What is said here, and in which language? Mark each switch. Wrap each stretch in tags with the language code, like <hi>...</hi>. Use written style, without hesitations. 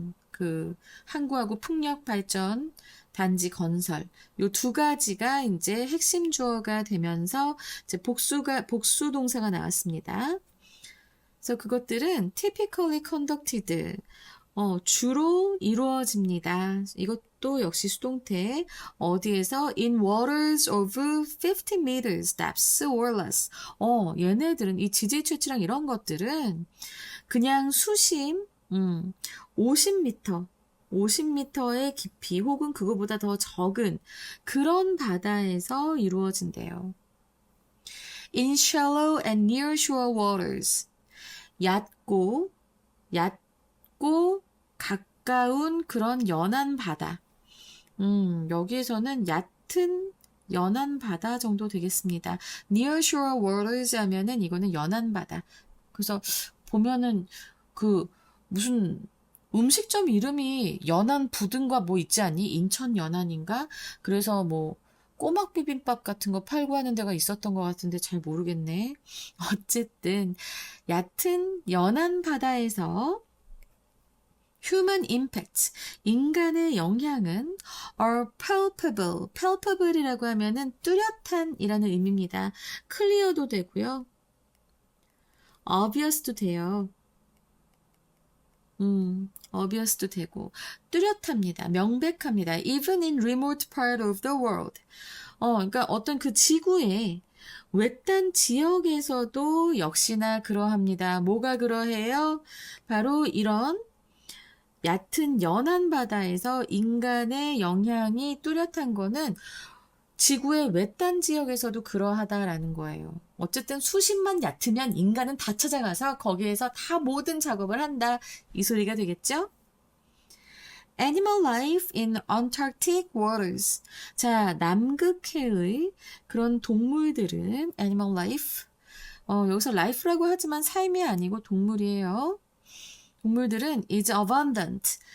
<ko>그 항구하고 풍력 발전 단지 건설 요 두 가지가 이제 핵심 주어가 되면서 이제 복수 동사가 나왔습니다. 그래서 그것들은</ko> <en>typically conducted,</en> <ko>주로 이루어집니다. 이것도 역시 수동태. 어디에서?</ko> <en>In waters of 50 meters depth or less.</en> <ko>얘네들은 이 지질 채취랑 이런 것들은 그냥 수심, 50m의 깊이 혹은 그거보다 더 적은 그런 바다에서 이루어진대요.</ko> <en>In shallow and near shore waters.</en> <ko>얕고 가까운 그런 연안 바다. 여기에서는 얕은 연안 바다 정도 되겠습니다.</ko> <en>Near shore waters</en> <ko>하면은 이거는 연안 바다. 그래서 보면은 그 무슨 음식점 이름이 연안 부등과 뭐 있지 않니? 인천 연안인가? 그래서 뭐 꼬막 비빔밥 같은 거 팔고 하는 데가 있었던 것 같은데 잘 모르겠네. 어쨌든 얕은 연안 바다에서 human impact, 인간의 영향은</ko> <en>are palpable,</en> <ko>palpable이라고 하면은 뚜렷한이라는 의미입니다. clear도 되고요. obvious도 돼요. obvious도 되고 뚜렷합니다. 명백합니다.</ko> <en>Even in remote part of the world.</en> <ko>그러니까 어떤 그 지구의 외딴 지역에서도 역시나 그러합니다. 뭐가 그러해요? 바로 이런 얕은 연안 바다에서 인간의 영향이 뚜렷한 거는 지구의 외딴 지역에서도 그러하다라는 거예요. 어쨌든 수심만 얕으면 인간은 다 찾아가서 거기에서 다 모든 작업을 한다. 이 소리가 되겠죠?</ko> <en>Animal life in Antarctic waters.</en> <ko>자, 남극해의 그런 동물들은 animal life. 여기서 life라고 하지만 삶이 아니고 동물이에요. 동물들은</ko> <en>is abundant.</en>